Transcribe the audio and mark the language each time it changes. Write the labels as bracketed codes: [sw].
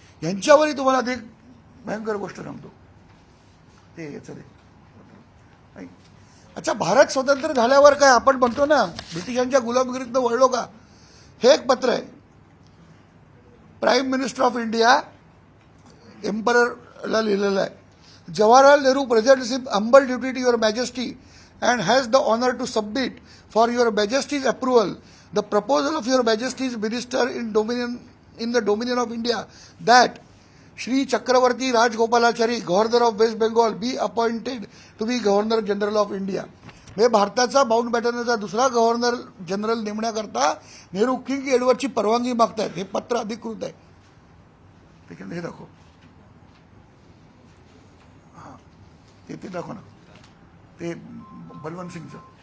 [mr] यांच्यावरही तुम्हाला अधिक भयंकर गोष्ट सांगतो. ते याचं दे. अच्छा, भारत स्वतंत्र झाल्यावर काय आपण म्हणतो ना ब्रिटिशांच्या गुलामगिरीतनं वळलो का? हे एक पत्र आहे. प्राईम मिनिस्टर ऑफ इंडिया एम्पररला लिहिलेलं आहे. [en] Jawaharlal Nehru presents him humble duty to your majesty and has the honor to submit for your majesty's approval the proposal of your majesty's minister in the dominion of India that Shri Chakravarti Rajgopalachari, Governor of West Bengal, be appointed to be Governor General of India. [mr] म्हणजे भारताचा mount बॅटनचा दुसरा governor general नेमण्याकरता Nehru king एडवर्डची परवानगी मागतायत. हे पत्र अधिकृत आहे. ठीक आहे, हे दाखव. हां, ते दाखव ना, ते बलवंत सिंगचं.